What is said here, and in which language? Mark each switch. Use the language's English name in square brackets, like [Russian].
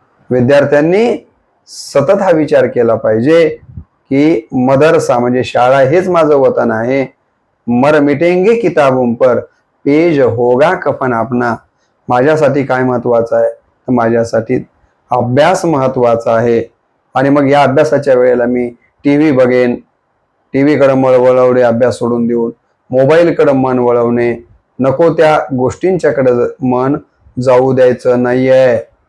[Marathi] विद्यार्थ्यांनी सतत हा विचार केला पाहिजे की मदरसा म्हणजे शाळा हेच माझं वतन आहे. [Hindi] मर मिटेंगे किताबों पर, पेज होगा कफन अपना. [Marathi] माझ्यासाठी काय महत्वाचं आहे? तर माझ्यासाठी अभ्यास महत्वाचा आहे. आणि मग या अभ्यासाच्या वेळेला मी टीव्ही बघेन, टीव्हीकडे वळवणे अभ्यास सोडून देऊन मोबाईलकडे मन वळवणे, नको त्या गोष्टींच्याकडे मन जाऊ द्यायचं नाहीये.